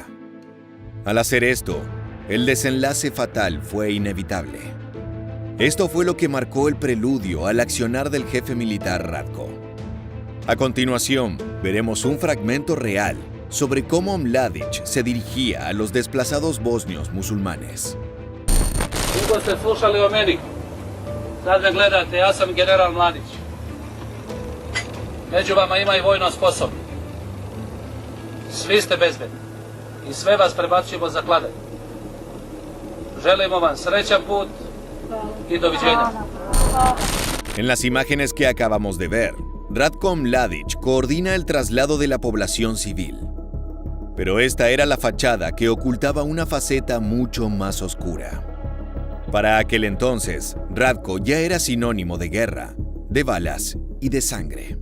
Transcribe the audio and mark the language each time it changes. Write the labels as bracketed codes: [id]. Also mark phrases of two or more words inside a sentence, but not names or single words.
[es] Al hacer esto, el desenlace fatal fue inevitable. Esto fue lo que marcó el preludio al accionar del jefe militar Ratko. A continuación, veremos un fragmento real sobre cómo Mladić se dirigía a los desplazados bosnios musulmanes. [sr] Dugo ste slušali o meni. Sad me gledate, ja sam general Mladić. Među vama ima i vojno sposobni. Svi ste bezbedni i sve vas prebacujemo za kladanje. Želimo vam srećan put y doviđenja. [es] En las imágenes que acabamos de ver, Ratko Mladić coordina el traslado de la población civil. Pero esta era la fachada que ocultaba una faceta mucho más oscura. Para aquel entonces, Ratko ya era sinónimo de guerra, de balas y de sangre.